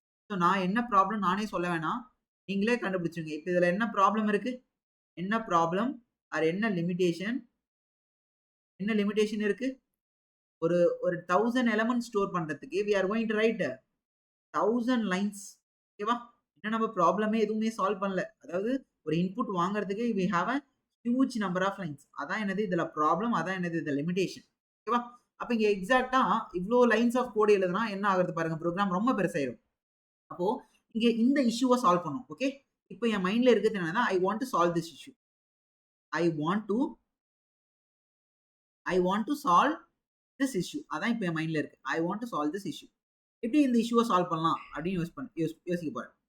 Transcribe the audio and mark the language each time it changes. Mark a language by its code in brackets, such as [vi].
[ta] So நான் என்ன problem நானே சொல்ல வேணாம், நீங்களே கண்டுபிடிச்சுங்க. இப்போ இதில் என்ன ப்ராப்ளம் இருக்கு, என்ன ப்ராப்ளம் ஆர் என்ன லிமிடேஷன் இருக்கு, ஒரு 1000 எலமெண்ட் ஸ்டோர் பண்றதுக்கு [en] we are going to write 1000 lines. [ta] ஓகேவா? இன்னும் நம்ம ப்ராப்ளமே எதுவுமே சால்வ் பண்ணல. அதாவது ஒரு இன்புட் வாங்குறதுக்கு [en] we have a huge number of lines. [ta] அதான் என்னது இதுல ப்ராப்ளம், அதான் என்னது இது லிமிடேஷன். ஓகேவா? அப்ப இங்க எக்ஸாக்ட்டா இவ்ளோ லைன்ஸ் ஆஃப் கோட் எழுதுனா என்ன ஆகுறது பாருங்க, ப்ரோக்ராம் ரொம்ப பெருசாயிரும். அப்போ இங்க இந்த இஷ்யூவை சால்வ் பண்ணும். ஓகே, இப்போ என் மைண்ட்ல இருக்கிறது என்னன்னா, [en] I want to solve this issue. I want to solve this issue. [ta] அதான் இப்போ என் மைண்ட்ல இருக்கு. [en] I want to solve this issue. [ta] எப்படி இந்த இஷ்யூவை சால்வ் பண்ணலாம் அப்படின்னு யோசிக்க போறேன்.